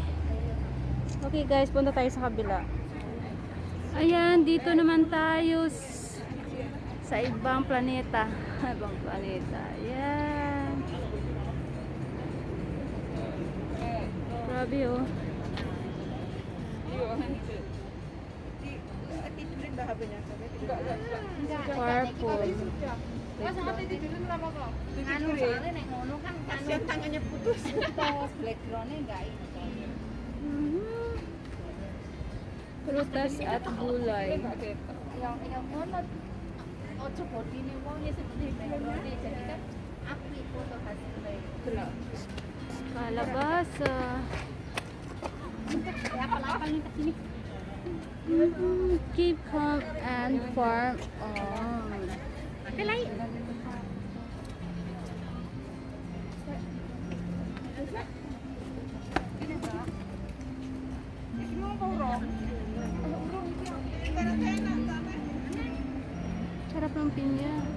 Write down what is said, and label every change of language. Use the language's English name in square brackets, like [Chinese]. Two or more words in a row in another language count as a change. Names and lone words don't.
[English] Okay guys, [Filipino] punta tayo sa kabila. Ayan, dito naman tayo sa ibang planeta. Ibang planeta. Ayan. Grabe oh. Purple. [Indonesian] Kasihan tangannya putus. [Filipino] Prutas at gulay. Kalabasa. [English] Keep calm and farm on. [Filipino] Sarap ng pinya.